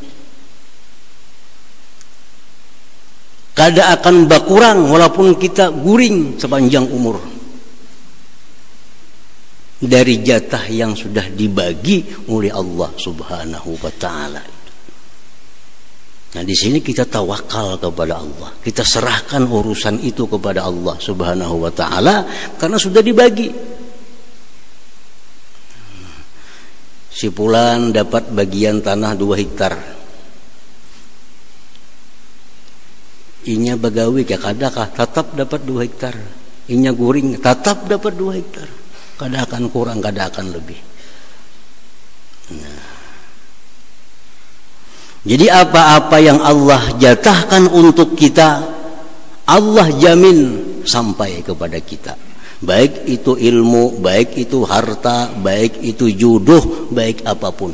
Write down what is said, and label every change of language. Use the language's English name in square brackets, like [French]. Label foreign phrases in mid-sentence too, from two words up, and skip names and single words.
[Banjar] Kada akan berkurang walaupun kita guring sepanjang umur dari jatah yang sudah dibagi oleh [Arabic] Allah Subhanahu wa ta'ala. [Indonesian] Nah, di sini kita tawakal kepada Allah. Kita serahkan urusan itu kepada [Arabic] Allah Subhanahu wa ta'ala [Indonesian] karena sudah dibagi. Si Fulan dapat bagian tanah 2 hektar. [Banjar] Inya bagawi ke kadakah tetap dapat 2 hektar. Inya guring tetap dapat 2 hektar. Kada akan kurang, kada akan lebih. Nah. [Indonesian] Jadi apa-apa yang Allah jatahkan untuk kita, Allah jamin sampai kepada kita. Baik itu ilmu, baik itu harta, baik itu jodoh, baik apapun.